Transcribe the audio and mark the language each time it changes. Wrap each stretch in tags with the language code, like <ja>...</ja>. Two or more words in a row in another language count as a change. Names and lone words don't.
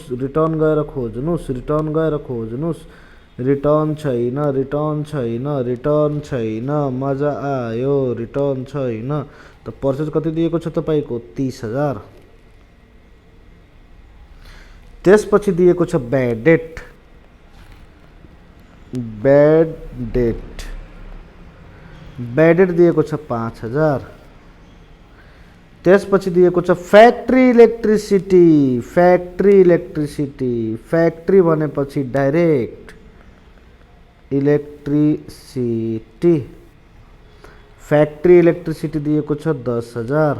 <ne>रिटर्न गएर खोज्नुस्। रिटर्न गएर खोज्नुस्। रिटर्न छैन। रिटर्न छैन। रिटर्न छैन। मजा आयो रिटर्न छैन। त पर्चेज कति दिएको छ तपाईको 30,000। त्यसपछि दिएको छ</ne> <en>bad debt. bad debt. bad debt</en> <ne>दिएको छ 5,000। त्यसपछि दिएको छ</ne> <en>factory electricity. factory electricity. factory भनेपछि direct electricity। factory electricity</en> <ne>दिएको छ 10,000।</ne>